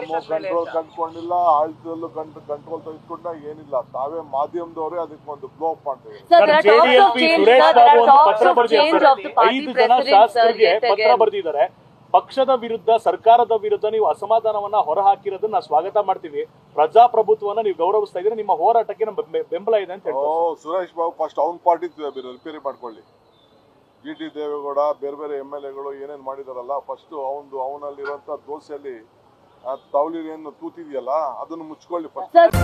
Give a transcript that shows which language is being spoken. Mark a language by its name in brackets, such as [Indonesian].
[Kannada] Control ಕಂಡುಕೊಂಡಿಲ್ಲ, ಆಳ್ತದಲ್ಲೂ control ತೆಗೆದುಕೊಂಡ ಏನಿಲ್ಲ. ತಾವೇ ಮಾಧ್ಯಮದವರೇ ಅದಕ್ಕೊಂದು ಬ್ಲೋ ಅಪ್ ಮಾಡ್ತೇವೆ. [English] Sir, there are talks of change of the party president yet again. [Kannada] ಪಕ್ಷದ ವಿರುದ್ಧ, ಸರ್ಕಾರದ ವಿರುದ್ಧ ನೀವು ಅಸಮಾಧಾನವನ್ನ ಹೊರಹಾಕಿರೋದನ್ನ ಸ್ವಾಗತ ಮಾಡ್ತೀವಿ. ಪ್ರಜಾಪ್ರಭುತ್ವವನ್ನ ನೀವು ಗೌರವಿಸ್ತಾ ಇದ್ರೆ ನಿಮ್ಮ ಹೋರಾಟಕ್ಕೆ ನಮ್ಮ ಬೆಂಬಲ ಇದೆ ಅಂತ ಹೇಳಿ. ಸುರೇಶ್ ಬಾಬು ಫಸ್ಟ್ ಅವನ ಪಾರ್ಟಿ ರಿಪೇರಿ ಮಾಡ್ಕೊಳ್ಳಿ. GT ದೇವೇಗೌಡ ಬೇರೆ MLAಗಳು ಏನೇನು ಮಾಡಿದಾರಲ್ಲ, ಫಸ್ಟ್ ಅವನಲ್ಲಿರುವಂತ ದೋಸೆಯಲ್ಲಿ ತವಲಿ ಏನು ತೂತಿದೆಯಲ್ಲ ಅದನ್ನು ಮುಚ್ಕೊಳ್ಳಿ ಫಸ್ಟ್.